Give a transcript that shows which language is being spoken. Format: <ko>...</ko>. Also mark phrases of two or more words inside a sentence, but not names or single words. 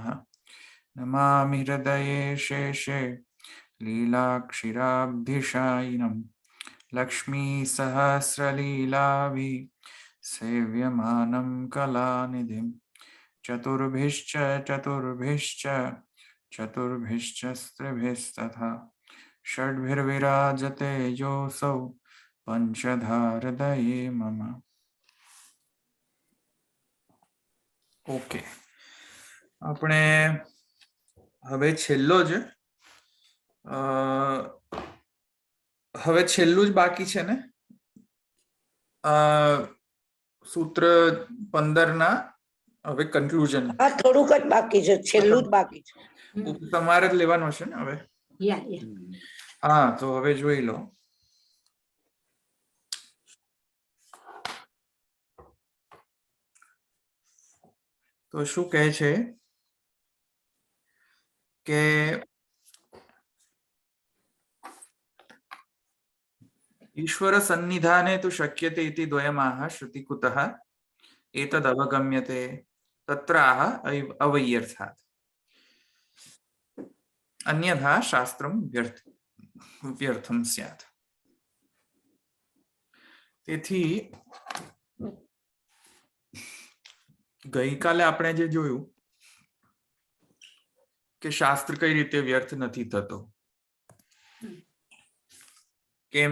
<sa>नमामि हृदये शेषे लीलाक्षिराब्धिशायिनं लक्ष्मीसहस्रलीलाभि सेव्यमानं कलानिधिं चतुर्भिश्च चतुर्भिश्च चतुर्भिश्च स्त्रिभिस्तथा षड्भिर्विराजते योऽसौ पंचधारदये मम।</sa> <gu>ओके, આપણે હવે છેલ્લો જ હવે છેલ્લું જ બાકી છે ને સૂત્ર 15 ના હવે કન્ક્લુઝન. હા, થોડુંક જ બાકી છે, છેલ્લું જ બાકી છે. તમારે જ લેવાનું છે ને હવે. હા, તો હવે જોઈ લો. તો શું કહે છે કે</gu> <sa>ईश्वर सन्निधाने तु शक्यते इति द्वयमाह श्रुतिकुतः एतदवगम्यते तत्राह अवैयर्थात् अन्यथा शास्त्रं व्यर्थं स्यात्.</sa> <gu>તેથી ગઈકાલે આપણે જે જોયું કે શાસ્ત્ર કઈ રીતે વ્યર્થ નથી થતો. કેમ?</gu>